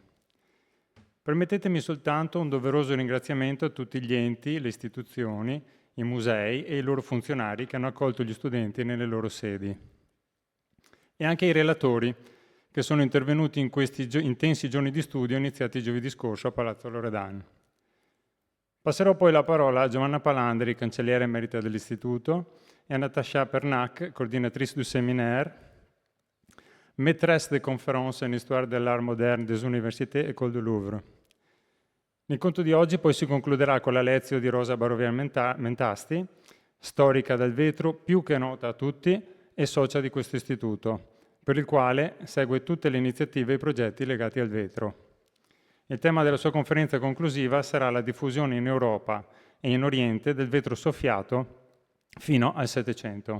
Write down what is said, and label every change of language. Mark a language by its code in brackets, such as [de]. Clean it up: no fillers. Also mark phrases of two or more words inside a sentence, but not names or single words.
[it] Permettetemi soltanto un doveroso ringraziamento a tutti gli enti, le istituzioni, i musei e i loro funzionari che hanno accolto gli studenti nelle loro sedi. E anche ai relatori che sono intervenuti in questi intensi giorni di studio iniziati giovedì scorso a Palazzo Loredan. Passerò poi la parola a Giovanna Palandri, cancelliera emerita dell'Istituto, e a Natacha Pernac, [fr] coordinatrice du séminaire, maîtresse de conférences en histoire de l'art moderne des universités École du Louvre. [it] L'incontro di oggi poi si concluderà con la lezione di Rosa Barovian-Mentasti, storica del vetro, più che nota a tutti e socia di questo istituto, per il quale segue tutte le iniziative e i progetti legati al vetro. Il tema della sua conferenza conclusiva sarà la diffusione in Europa e in Oriente del vetro soffiato fino al Settecento.